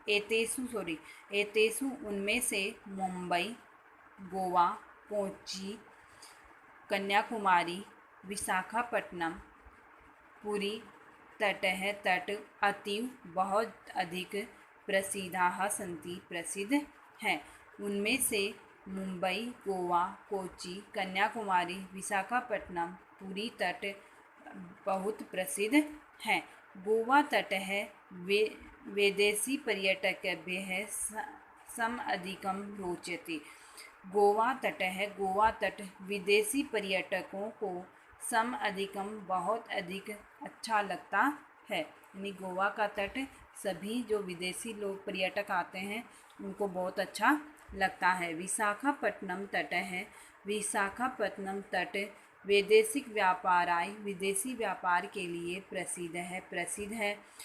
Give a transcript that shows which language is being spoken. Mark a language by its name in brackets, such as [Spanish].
[Sanskrit] एतेषु [Hindi] उनमें से [Sanskrit] मुंबई, गोवा, कोच्चि, कन्याकुमारी, विशाखापट्टनम, पुरी तट अतीव [Hindi] बहुत अधिक [Sanskrit] प्रसिद्धाः सन्ति [Hindi] प्रसिद्ध हैं। उनमें से मुंबई, गोवा, कोच्चि, कन्याकुमारी, विशाखापट्टनम, पुरी तट बहुत प्रसिद्ध हैं। [Sanskrit] गोवा तटः विदेशी पर्यटकेभ्यः समधिकं रोचते। [Hindi] गोवा तट विदेशी पर्यटकों को समधिकम बहुत अधिक अच्छा लगता है। यानी गोवा का तट सभी जो विदेशी लोग पर्यटक आते हैं उनको बहुत अच्छा लगता है। विशाखापट्टनम तट वैदेशिक विदेशी व्यापार के लिए प्रसिद्ध है।